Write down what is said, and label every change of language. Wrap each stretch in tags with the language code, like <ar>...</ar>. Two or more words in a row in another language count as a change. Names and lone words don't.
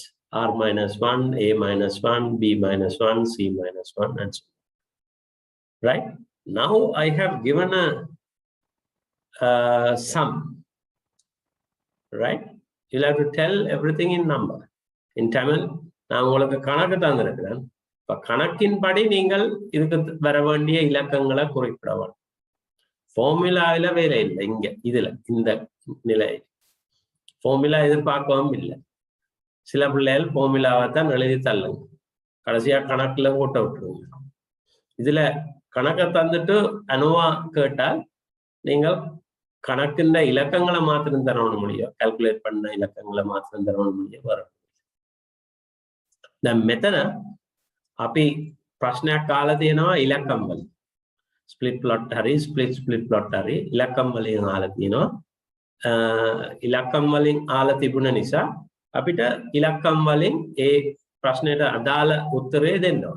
<en>R minus 1, A minus 1, B minus 1, C minus 1, and so on. Right? Now I have given a sum, right? You'll have to tell everything in number. In Tamil,</en> <ta>நான் உங்களுக்கு கணக்கு தந்திருக்கிறேன். இப்ப கணக்கின் படி நீங்கள் இதுக்கு வர வேண்டிய இலக்கங்களை குறிப்பிடவும். ஃபார்முலாவில வேலை இல்லை இங்க இதுல இந்த நிலை ஃபார்முலா எதிர்பார்க்கவும் இல்லை. சில பிள்ளைகள் ஃபார்முலாவை தான் எழுதி தள்ளுங்க, கடைசியா கணக்குல ஓட்ட விட்டுருங்க. இதுல கணக்கை தந்துட்டு அனுவா கேட்டால் நீங்கள் கணக்கின்ற இலக்கங்களை மாத்திரம் தரணும் முடியும், கால்குலேட் பண்ண இலக்கங்களை மாத்திரம் தரணும் முடியும் வரும்.</ta> <si>දැන් මෙතන අපි ප්‍රශ්නයක් කාලා තියෙනවා ඉලක්කම් වලින්.</si> <en>split plot</en> <si>හරි</si> <en>split plot</en> <si>හරි ඉලක්කම් වලින් ආලා තියෙනවා. ඉලක්කම් වලින් ආලා තිබුණ නිසා අපිට ඉලක්කම් වලින් ඒ ප්‍රශ්නෙට අදාළ උත්තරය දෙන්න ඕන.</si>